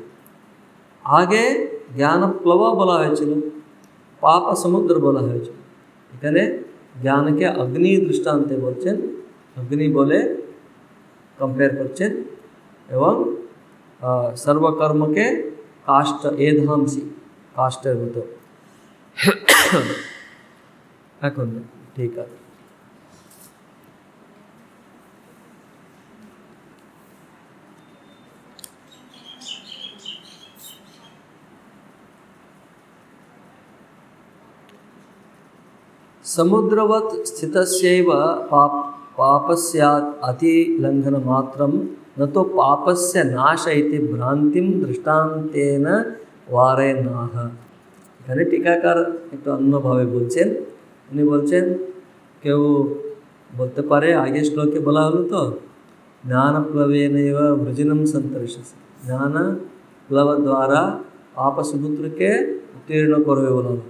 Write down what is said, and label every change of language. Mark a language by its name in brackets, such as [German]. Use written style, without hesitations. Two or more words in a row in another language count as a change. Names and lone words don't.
[Bangla] আগে জ্ঞান প্লব বলা হয়েছিল, পাপ সমুদ্র বলা হয়েছিল, এখানে জ্ঞানকে অগ্নি দৃষ্টান্তে বলছেন, অগ্নি বলে কম্পেয়ার করছেন, এবং সর্বকর্মকে কাষ্ঠ, এধাংসি কাষ্ঠের মতো। এখন ঠিক আছে। [Sanskrit] समुद्रवत् स्थितस्यैव पापस्य अतिलङ्घनमात्रं न तो पापस्य नाश इति भ्रांतिं दृष्टान्तेन वारयन्नाह। [Bangla] এখানে টিকাকার একটু অন্যভাবে বলছেন। উনি বলছেন, কেউ বলতে পারে, আগের শ্লোকে বলা হলো তো, [Sanskrit] ज्ञानप्लवेनैव वृजिनं सन्तरिष्यसि, [Bangla] জ্ঞান প্লব দ্বারা পাপ সমুদ্রকে উত্তীর্ণ করবে বলা হলো।